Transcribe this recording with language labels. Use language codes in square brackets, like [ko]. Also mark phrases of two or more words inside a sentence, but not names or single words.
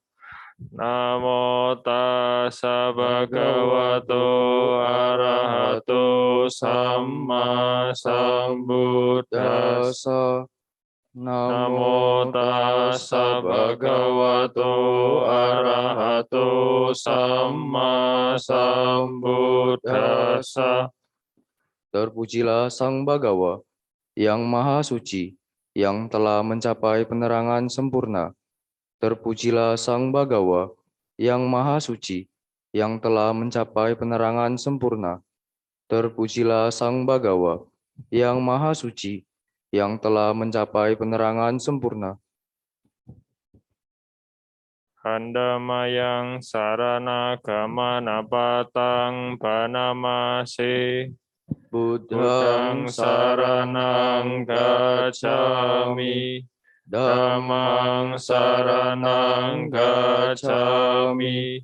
[pi] Namo tassa bhagavato arahato samma sambuddhassa. Namo tassa bhagavato arahato samma sambuddhassa. [id] Terpujilah Sang Bhagawa, yang Maha Suci, yang telah mencapai penerangan sempurna. Terpujilah Sang Bagawa yang Maha Suci, yang telah mencapai penerangan sempurna. Terpujilah Sang Bagawa yang Maha Suci, yang telah mencapai penerangan sempurna. [pi] Handamayang sarana gamana patang banamase. Buddhang saranang gacchami. Dhammang saranang gacchami.